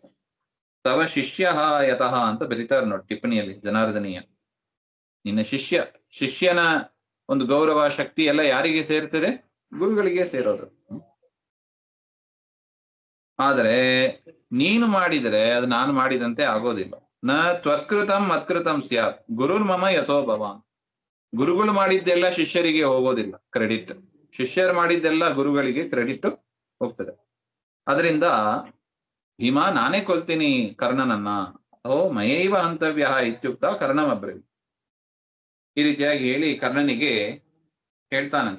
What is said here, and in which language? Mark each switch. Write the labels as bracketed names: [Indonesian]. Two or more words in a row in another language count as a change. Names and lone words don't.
[Sanskrit] ತವ ಶಿಷ್ಯ ಯತಃ [Kannada] ಅಂತ ಬರೀತಾರೆ ನೋಡಿ ಟಿಪ್ಪಣಿಯಲ್ಲಿ ಜನಾರ್ದನೀಯ. ನಿನ್ನ ಶಿಷ್ಯನ ಒಂದು ಗೌರವ ಶಕ್ತಿ ಎಲ್ಲ ಯಾರಿಗೆ ಸೇರ್ತದೆ? ಗುರುಗಳಿಗೆ ಸೇರೋದು. ಆದರೆ ನೀನು ಮಾಡಿದರೆ ಅದು ನಾನು ಮಾಡಿದಂತೆ ಆಗೋದಿಲ್ಲ. [Sanskrit] ನ ತ್ವತ್ಕೃತಂ ಮತ್ಕೃತಂ ಸ್ಯಾತ್ ಗುರುರ್ ಮಮ ಯಥೋ ಭವಾನ್. [Kannada] ಗುರುಗಳು ಮಾಡಿದ್ದೆಲ್ಲ ಶಿಷ್ಯರಿಗೆ ಹೋಗೋದಿಲ್ಲ ಕ್ರೆಡಿಟ್, ಶಿಷ್ಯರು ಮಾಡಿದ್ದೆಲ್ಲ ಗುರುಗಳಿಗೆ ಕ್ರೆಡಿಟ್ ಹೋಗ್ತದೆ. ಅದರಿಂದ ಭೀಮಾ, ನಾನೇ ಕೊಲ್ತೀನಿ ಕರ್ಣನನ್ನ. [Sanskrit] ಓ ಮಯೈವ ಹಂತವ್ಯ ಇತ್ಯುಕ್ತ ಕರ್ಣಮಬ್ರವಿ. [Kannada] ಈ ರೀತಿಯಾಗಿ ಹೇಳಿ ಕರ್ಣನಿಗೆ ಹೇಳ್ತಾನಂತೆ.